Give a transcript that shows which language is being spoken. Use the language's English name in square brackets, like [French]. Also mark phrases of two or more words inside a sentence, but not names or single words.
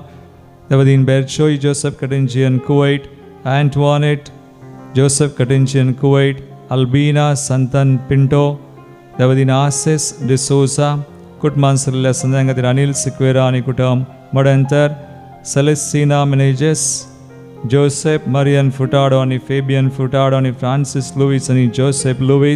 [Konkani] देवादीन बेरचोई जोसेफ कटिंचियन कुवैट. एंटवानेट जोसेफ कटिंचियन कुवैट. अल्बीना संतन पिंटो. देवादीन आसिस डिसोजा. कुटुंबां सल्ल्या संध्यां खातीर अनिल सिक्वेरा आनी कुटुंब मडेंतर. सेलेस्टिना मेनेजेस. Joseph Marian Furtado आणि Fabian Furtado आणि Francis Lewis आणि Joseph Lewis.